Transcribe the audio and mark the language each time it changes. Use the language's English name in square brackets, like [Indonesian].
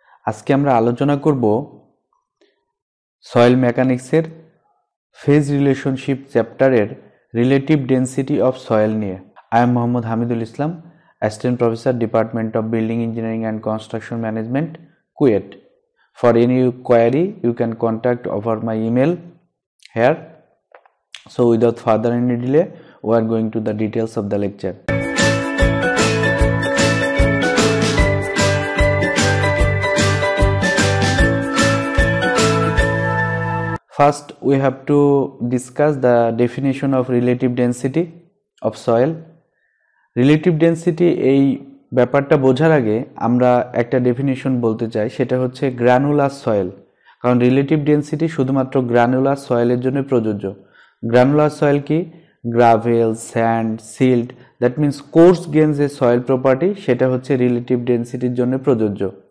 [Bangla] আজকে আমরা আলোচনা করব সয়েল মেকানিক্সের ফেজ রিলেশনশিপ চ্যাপ্টারের রিলেটিভ ডেন্সিটি অফ সয়েল নিয়ে। [English] I am Mohammad Hamidul Islam, assistant professor, department of building engineering and construction management, KUET. For any query you can contact over my email here. So without further any delay, we are going to the details of the lecture. First we have to discuss the definition of relative density of soil. [Bangla] Relative density এই ব্যাপারটা বোঝার আগে আমরা একটা definition বলতে চাই, সেটা হচ্ছে গ্রানুলার সয়েল। কারণ রিলেটিভ ডেন্সিটি শুধুমাত্র গ্রানুলার সয়েলের জন্য প্রযোজ্য। গ্রানুলার সয়েল কি? Gravel, sand, silt, that means course grain যে সয়েল প্রপার্টি, সেটা হচ্ছে রিলেটিভ ডেন্সিটির জন্য প্রযোজ্য।